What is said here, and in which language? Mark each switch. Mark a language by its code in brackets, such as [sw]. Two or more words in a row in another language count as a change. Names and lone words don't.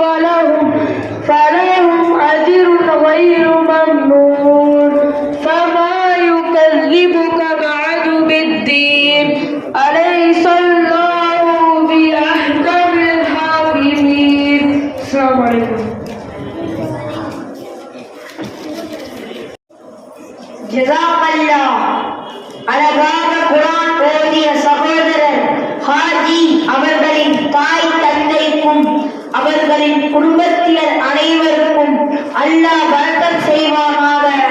[ar] فلهم أجر غير ممنون فما يكذبك بعد بالدين أليس الله بأحكم الحاكمين. السلام عليكم. [ta] ஜஸாக்கல்லா. அழகாக குர்ஆன் ஓதிய சகோதரர் ஹாஜி அவர்களின் தாய் தந்தைக்கும் அவர்களின் குடும்பத்தினர் அனைவருக்கும் அல்லாஹ் பரக்கத் செய்வானாக.